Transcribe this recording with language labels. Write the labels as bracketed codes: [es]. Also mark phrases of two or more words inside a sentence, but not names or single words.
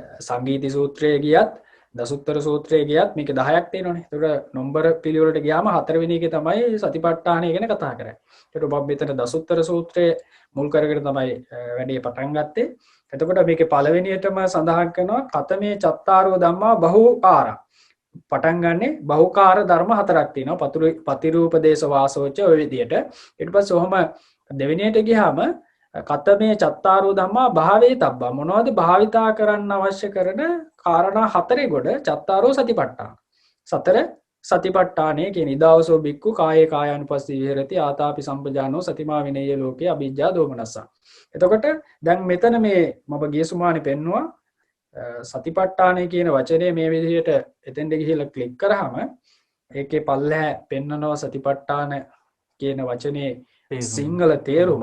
[si] ඒක සංගීති සූත්‍රයේ ගියත් දසුත්තර සූත්‍රයේ ගියත් මේක 10ක් තියෙනවනේ. ඒකට නම්බර පිළිවෙලට ගියාම 4 වෙනි එකේ තමයි සතිපට්ඨානය ගැන කතා කරන්නේ. ඒකට ඔබ මෙතන දසුත්තර සූත්‍රයේ මුල් කරගෙන තමයි වැඩේ පටන් ගත්තේ. එතකොට මේකේ පළවෙනියටම සඳහන් කරනවා [pi] කතමේ චත්තාරෝ ධම්මා බහූකාරා. [si] පටන් ගන්නෙ බහුකාර ධර්ම 4ක් තියෙනවා. [pi] පතිරූපදේශ වාසෝච [si] ඔය විදියට. ඊට පස්සේ ඔහම දෙවෙනියට ගියාම [pi] කතමේ චත්තාරෝ ධම්මා භාවේ තබ්බා. [si] මොනවද භාවිතා කරන්න අවශ්‍ය කරන කාරණා 4 ගොඩ [pi] චත්තාරෝ සතිපට්ඨාන. 4 [si] සතිපට්ඨානය කියන [pi] ඉදාවසෝ බික්කු කායේ කායානුපස්සී විහෙරති ආතාපි සම්පජානෝ සතිමා විනේය ලෝකේ අභිජ්ජා දෝමනස්සා. [si] එතකොට දැන් මෙතන මේ මම ගිය සුමානේ පෙන්නවා සතිපට්ඨානය කියන වචනේ මේ විදිහට එතෙන්ට ගිහිල්ලා ක්ලික් කරාම ඒකේ පල්ලෑ පෙන්නනවා සතිපට්ඨාන කියන වචනේ සිංහල තේරුම.